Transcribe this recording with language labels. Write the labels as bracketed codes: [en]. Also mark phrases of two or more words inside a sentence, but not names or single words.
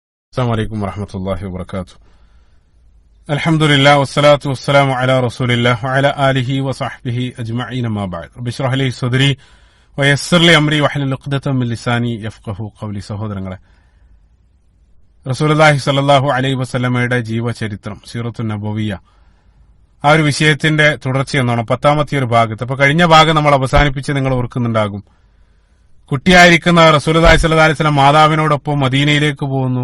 [ar] السلام عليكم ورحمة الله وبركاته. الحمد لله والصلاة والسلام على رسول الله وعلى آله وصحبه أجمعين ما بعد. رب اشرح لي صدري ويسر لي أمري واحلل عقدة من لساني يفقهوا قولي. [ml] സഹോദരങ്ങളെ, [ar] رسول الله صلى الله عليه وسلم [ml] ജീവചരിത്രം [ar] السيرة النبوية, [ml] ആ ഒരു വിഷയത്തിന്റെ തുടർച്ചയെന്നാണ് 10ാമത്തെ ഒരു ഭാഗത്ത്. അപ്പൊ കഴിഞ്ഞ ഭാഗം നമ്മൾ അവസാനിപ്പിച്ച് നിങ്ങൾ ഓർക്കുന്നുണ്ടാകും. കുട്ടിയായിരിക്കുന്ന [ar] رسول الله صلى الله عليه وسلم [ml] മാതാവിനോടൊപ്പം മദീനയിലേക്ക് പോകുന്നു.